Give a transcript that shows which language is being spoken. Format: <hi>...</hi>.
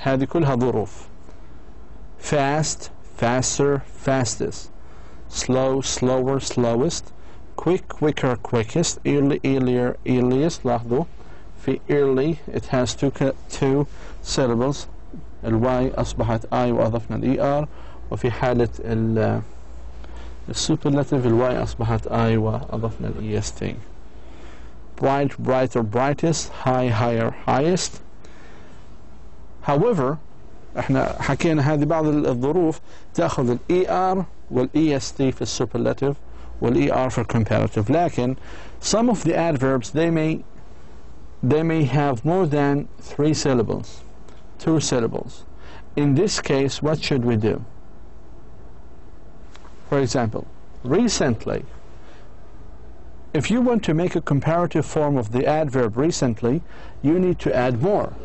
<ar>هذه كلها ظروف.</ar> <en>Fast, faster, fastest. Slow, slower, slowest. Quick, quicker, quickest. Early, earlier, earliest.</en> <ar>لاحظوا في</ar> <en>early it has two syllables.</en> <ar>الواي أصبحت I وأضفنا الER. وفي حالة السوبرلاتيف الواي أصبحت I وأضفنا الEST.</ar> <en>Bright, brighter, brightest. High, higher, highest. However,</en> <ar>احنا حكينا هذه بعض الظروف تأخذ الER والEST في السوبرلاتيف والER</ar> <en>for comparative.</en> <ar>لكن</ar> <en>some of the adverbs they may have more than 3 syllables, 2 syllables. In this case, what should we do? For example, recently. If you want to make a comparative form of the adverb recently, you need to add more.</en>